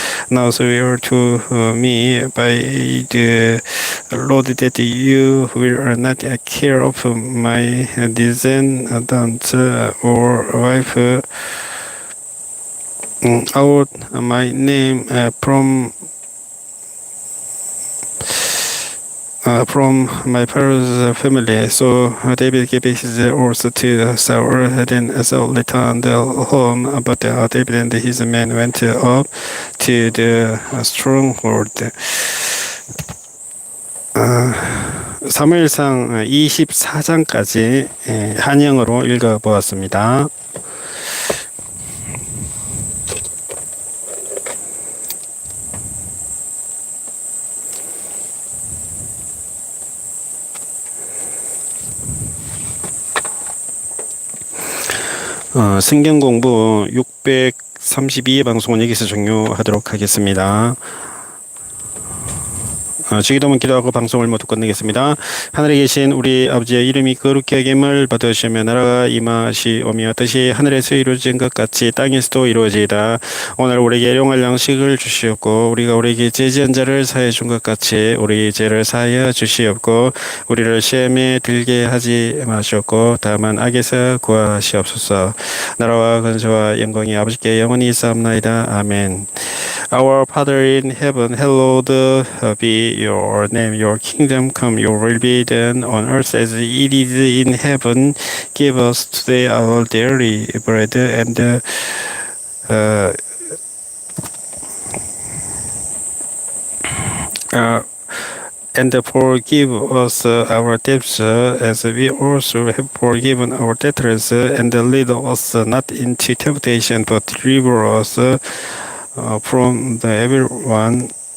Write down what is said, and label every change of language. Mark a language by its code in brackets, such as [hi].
[en] Now swear to me by the Lord that you will not care of my descendants or wife out my name from my parents' family. So David gave his horse to Saul. Then Saul returned home, but David and his men went up to the stronghold. [ko] 사무엘상 24장까지 한영어로 읽어보았습니다. 성경공부 632의 방송은 여기서 종료하도록 하겠습니다. 주기도문 기도하고 방송을 모두 끝내겠습니다. 하늘에 계신 우리 아버지의 이름이 거룩히 여김을 받으시며 나라가 임하시오며 뜻이 하늘에서 이루어진 것 같이 땅에서도 이루어지이다. 오늘 우리에게 일용할 양식을 주시옵고 우리가 우리에게 죄지은 자를 사해 준 것 같이 우리 죄를 사하여 주시옵고 우리를 시험에 들게 하지 마시옵고 다만 악에서 구하시옵소서. 나라와 근세와 영광이 아버지께 영원히 있사옵나이다. 아멘. [en] Our Father in heaven, hallowed be your name. Your kingdom come. Your will be done on earth as it is in heaven. Give us today our daily bread uh, uh, and forgive us our debts as we also have forgiven our debtors, and lead us not into temptation, but deliver us from the evil one.